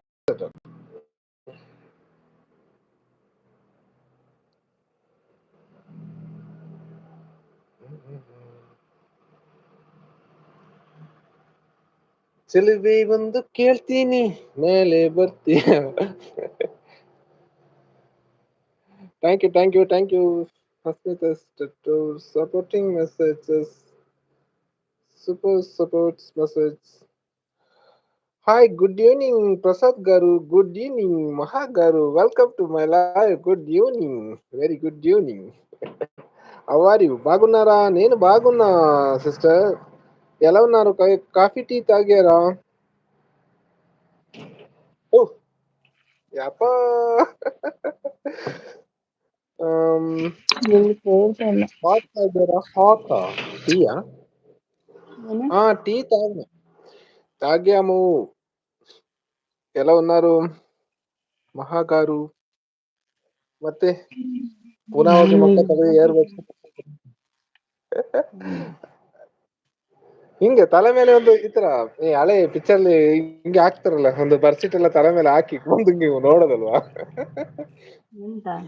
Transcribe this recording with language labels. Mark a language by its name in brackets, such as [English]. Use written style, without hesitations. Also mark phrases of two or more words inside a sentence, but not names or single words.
[Kannada] ಚೆಲುವೆ ಒಂದು ಕೇಳ್ತೀನಿ ಮೇಲೆ ಬರ್ತೀಯ. [English] thank you supporting messages. super supports message. hi good evening ಪ್ರಸಾದ್ గారు. good evening మహా గారు. welcome to my live. good evening. very good evening. how are you? బాగున్నారా? [Telugu] నేను బాగున్నా సిస్టర్. ఎలా ఉన్నారు? [English] coffee tea [Telugu] తాగారా? ఓహ్ ಯಪ್ಪ. [Kannada] ನಿಮ್ಗೆ ಕೇಳ್ತಾ ಹಾಟ್ ಇದ್ದಾರಾ? ಹಾಟಾ ಟೀಯಾ? ಏನು? [Telugu] టీ తాగాము. ఎలా ఉన్నారు మహా గారు? [Kannada] ಮತ್ತೆ ಪುನಃ ಹೋಗಿ ಮೊಕ್ಕ ತೆಗೆದು ಏರ್ಬೇಕು. ಹಿಂಗೆ ತಲೆ ಮೇಲೆ ಒಂದು ಈ ತರ ಈ ಹಳೆ ಪಿಕ್ಚರ್ ಹಿಂಗೆ ಹಾಕ್ತಾರಲ್ಲ, ಒಂದು ಬರ್ಸಿಟ್ ಎಲ್ಲ ತಲೆ ಮೇಲೆ ಹಾಕಿ ಒಂದು ಹಿಂಗೆ ನೋಡೋದಲ್ವಾ? ಎಂತ?